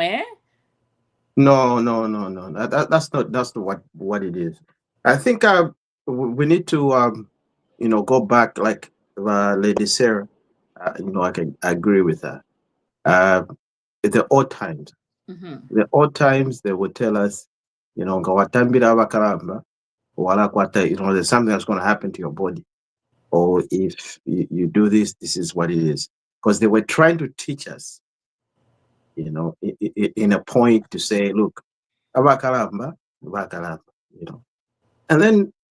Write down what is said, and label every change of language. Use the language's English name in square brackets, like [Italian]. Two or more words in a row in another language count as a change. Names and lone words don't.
[English] no. That's not what it is. I think we need to you know, go back like Lady Sarah. You know, I can agree with her. Uh, the old times, they would tell us, you know, [Bemba] ngawatambira abakalamba, wala kwata, [English] you know, there's something that's going to happen to your body, or if you do this, this is what it is, because they were trying to teach us, you know, in a point to say, look, [Bemba] abakalamba, abakalamba, [English] you know, and then